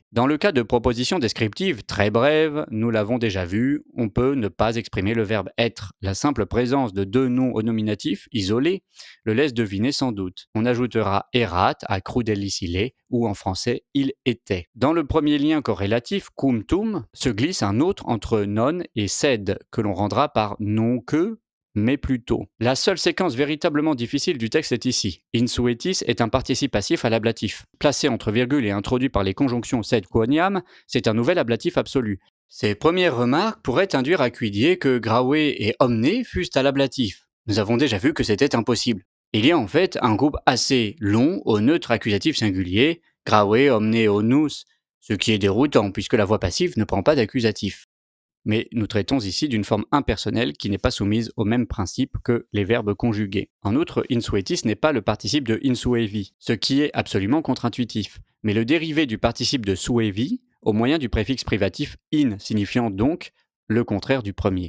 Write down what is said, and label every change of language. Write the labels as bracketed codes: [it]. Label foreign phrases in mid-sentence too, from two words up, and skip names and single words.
[fr] Dans le cas de propositions descriptives très brèves, nous l'avons déjà vu, on peut ne pas exprimer le verbe être. La simple présence de deux noms au nominatif, isolés, le laisse deviner sans doute. On ajoutera erat à crudellicile, ou en français, il était. Dans le premier lien corrélatif, [la] cum tum, [fr] se glisse un autre entre non et sed, que l'on rendra par non que, mais plutôt. La seule séquence véritablement difficile du texte est ici. Insuetis est un participe passif à l'ablatif. Placé entre virgules et introduit par les conjonctions [la] sed quoniam, [fr] c'est un nouvel ablatif absolu. Ces premières remarques pourraient induire à cuidier que graue et omne fussent à l'ablatif. Nous avons déjà vu que c'était impossible. Il y a en fait un groupe assez long au neutre accusatif singulier, [la] graue, omne, onus, [fr] ce qui est déroutant puisque la voix passive ne prend pas d'accusatif. Mais nous traitons ici d'une forme impersonnelle qui n'est pas soumise au même principe que les verbes conjugués. En outre, insuetis n'est pas le participe de insuevi, ce qui est absolument contre-intuitif, mais le dérivé du participe de suevi au moyen du préfixe privatif in, signifiant donc le contraire du premier.